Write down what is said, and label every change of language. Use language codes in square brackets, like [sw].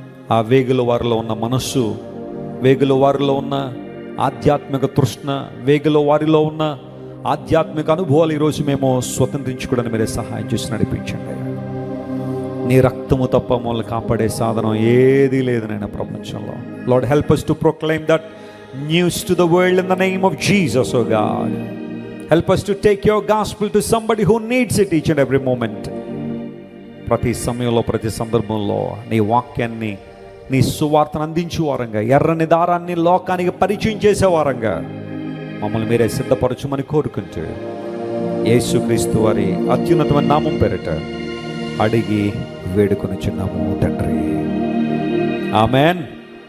[te] ఆ వేగుల వారిలో ఉన్న మనస్సు, వేగుల వారిలో ఉన్న ఆధ్యాత్మిక తృష్ణ, వేగుల వారిలో ఉన్న ఆధ్యాత్మిక అనుభవాలు ఈరోజు మేము స్వతంత్రించుకోవడానికి మీరే సహాయం చేసి నడిపించండి. నీ రక్తము తప్ప మమ్మల్ని కాపాడే సాధనం ఏదీ లేదు నాయన ప్రపంచంలో. [en] Lord help us to proclaim that news to the world in the name of Jesus, oh God. Help us to take your gospel to somebody who needs it each and every moment. [te] ప్రతి సమయంలో, ప్రతి సందర్భంలో నీ వాక్యాన్ని, నీ సువార్తను అందించే వారంగా, ఎర్రని దారాన్ని లోకానికి పరిచయం చేసే వారంగా మమ్మల్ని మీరే సిద్ధపరచమని కోరుకుంటూ యేసుక్రీస్తు వారి అత్యున్నతమైన నామం పేరిట అడిగి వేడుకొనుచున్నాము తండ్రి. ఆమెన్.